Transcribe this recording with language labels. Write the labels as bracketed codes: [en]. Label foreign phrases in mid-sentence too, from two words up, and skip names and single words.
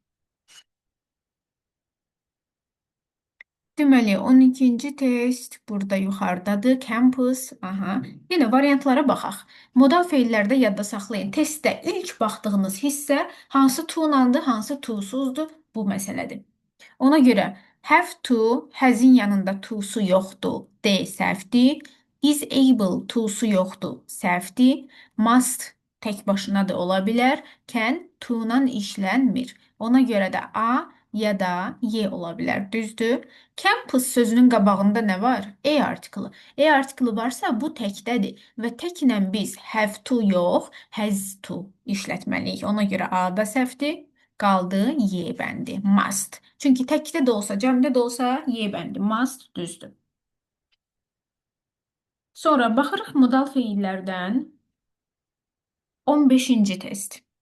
[az] Deməli, 12-ci test burada yuxarıdadır. Campus. Aha. Yenə variantlara baxaq. Modal feillərdə yadda saxlayın. Testdə ilk baxdığınız hissə hansı to-landır, hansı to-suzdur? Bu məsələdir. Ona görə [en] have to, [az] has'in yanında to'su yoxdur, D səhvdir. [en] Is able to'su [az] yoxdur, səhvdir. Must tək başına da ola bilər. [en] Can to- [az] la işlənmir. Ona görə də A ya da Y ola bilər. Düzdür? Campus sözünün qabağında nə var? E artiklı. E artiklı varsa bu təkdədir və təklə biz [en] have to [az] yox, [en] has to [az] işlətməliyik. Ona görə A da səhvdir. Qaldı Y bəndi. Must. Çünki təkdə də olsa, cəmdə də olsa Y bəndi. Must düzdür. Sonra baxırıq modal feillərdən 15-ci test.